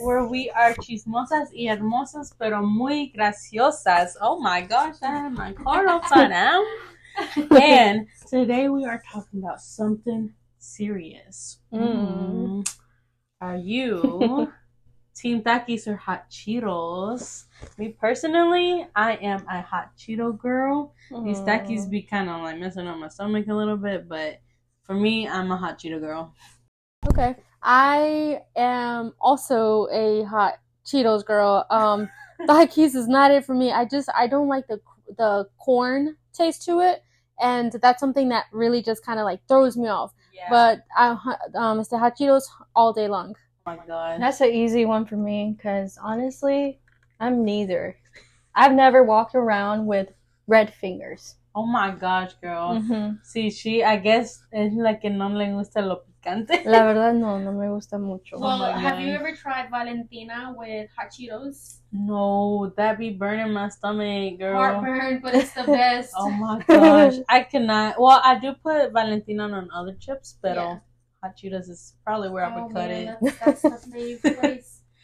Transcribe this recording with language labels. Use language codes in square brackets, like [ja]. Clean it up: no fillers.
[en] where we are [es] chismosas y hermosas, pero muy graciosas. [en] Oh my gosh, I have my card upside down. And today we are talking about something serious. Are you Team Takis or Hot Cheetos? Me personally, I am a Hot Cheeto girl. These Takis be kind of like messing up my stomach a little bit, but for me, I'm a Hot Cheeto girl. Okay. I am also a hot Cheetos girl. Takis is not it for me. I don't like the corn taste to it, and that's something that really just kind of like throws me off. Yeah. But it's the hot Cheetos all day long. Oh my god. That's an easy one for me because honestly, I'm neither. I've never walked around with red fingers. Oh my gosh, girl. [es] Sí, [en] I guess [es] es la que no le gusta lo picante. La verdad, no me gusta mucho. [en] Well, my have God. you ever tried Valentina with hot Cheetos? No, that be burning my stomach, girl. Heartburn, but it's the best. Oh my gosh. I cannot. Well, I do put Valentina on other chips, but Yeah. Hot Cheetos is probably where I would cut it. That's the fave place.